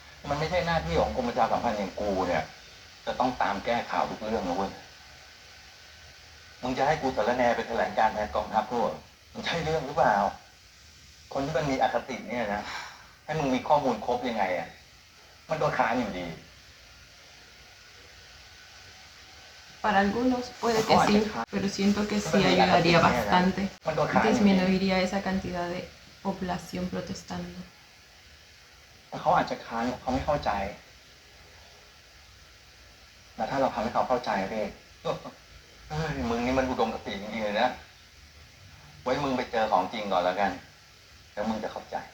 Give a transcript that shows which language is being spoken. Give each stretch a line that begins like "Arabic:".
Thai: มันไม่ใช่หน้าที่ของกรมประชาสัมพันธ์อย่างกูเนี่ย จะต้องตามแก้ข่าวทุกเรื่องนะเว้ย มึงจะให้กูสารแนไปแถลงการแทนกองทัพด้วยมันใช่เรื่องหรือเปล่า คนที่มันมีอคติเนี่ยนะ ให้มึงมีข้อมูลครบยังไงอะมันโดนค้านอยู่ดี
Spanish: Para algunos puede que sí, pero siento que sí ayudaría bastante.
Thai: มันโดนค้านอยู่ดี
Spanish: Disminuiría esa cantidad de población protestando.
Thai: แต่เขาอาจจะค้านเขาไม่เข้าใจ แต่ถ้าเราทำให้เขาเข้าใจเรียก เฮ้ยมึงนี่มันอุดมคติจริงๆเลยนะ ไว้มึงไปเจอของจริงก่อนแล้วกัน แล้วมึงจะเข้าใจ